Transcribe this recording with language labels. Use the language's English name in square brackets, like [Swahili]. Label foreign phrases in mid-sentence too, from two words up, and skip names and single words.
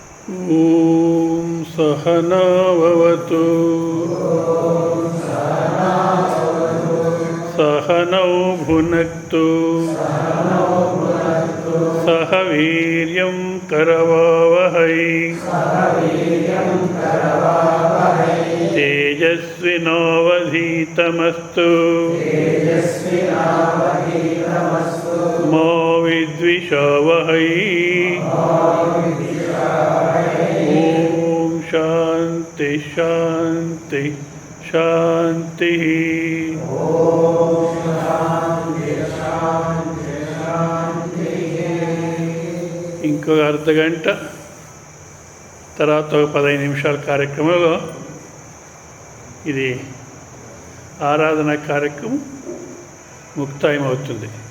[Sanskrit] ॐ सहनाववतु सहनौ भुनक्तु सह वीर्यं करवावहै तेजस्विनावधीतमस्तु मा विद्विषावहै। ओम शांति शांति शांति। [Telugu] ఇంకో అర్ధగంట తర్వాత 15 నిమిషాల కార్యక్రమంలో ఇది ఆరాధన కార్యక్రమం ముక్తాయం అవుతుంది.